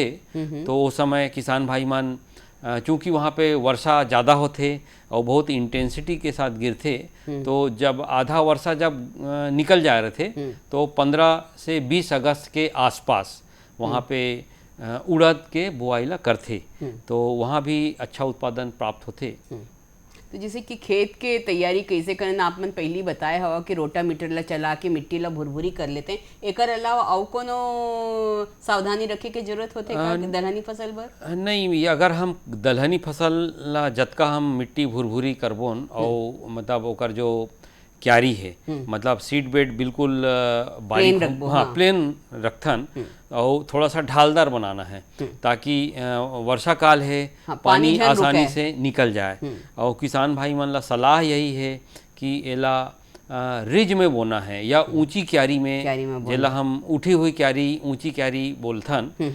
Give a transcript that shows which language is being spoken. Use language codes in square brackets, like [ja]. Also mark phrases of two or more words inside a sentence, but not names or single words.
[hne] तो उस समय किसान भाई मन चूँकि वहाँ पे वर्षा ज़्यादा होते और बहुत इंटेंसिटी के साथ गिरते, तो जब आधा वर्षा जब निकल जा रहे थे तो 15 से 20 अगस्त के आसपास वहाँ पे उड़द के बुआई ला करते। तो वहाँ भी अच्छा उत्पादन प्राप्त होते। तो जैसे कि खेत के तैयारी कैसे करना आप मन पहली बताए हवा कि रोटामीटर ला चला के मिट्टी ला भुरभुरी कर लेते हैं, एकर अलावा और कोनो सावधानी रखे के जरूरत होते का दलहनी फसल बर? नहीं, अगर हम दलहनी फसल ला जतका हम मिट्टी भुरभुरी करबोन और मतलब ओकर जो क्यारी है मतलब [en] seed bed [hne] बिल्कुल बारीक प्लेन रखथन और थोड़ा सा ढालदार बनाना है ताकि वर्षा काल है पानी आसानी से निकल जाए। और किसान भाई मन ला सलाह यही है कि एला रिज में बोना है या ऊंची क्यारी में जेला हम उठी हुई क्यारी ऊंची क्यारी बोलथन।